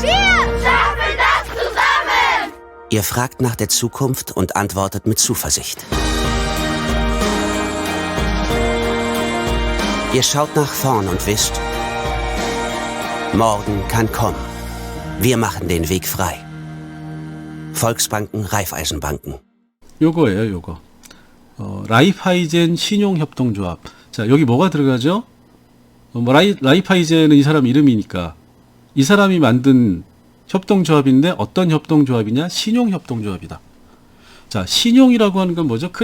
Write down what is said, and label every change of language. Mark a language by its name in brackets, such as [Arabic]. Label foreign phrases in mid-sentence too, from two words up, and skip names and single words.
[German] Wir schaffen das zusammen! Ihr fragt nach der Zukunft und antwortet mit Zuversicht. Ihr schaut nach vorn und wisst, morgen kann kommen. Wir machen den Weg frei. Volksbanken, Raiffeisenbanken. [Korean] 요거예요, 요거. 라이파이젠 신용협동조합. 자, 여기 뭐가 들어가죠? 라이파이젠은 이 사람 이름이니까 이 사람이 만든 협동조합인데 어떤 협동조합이냐? 신용협동조합이다. 자, 신용이라고 하는 건 뭐죠?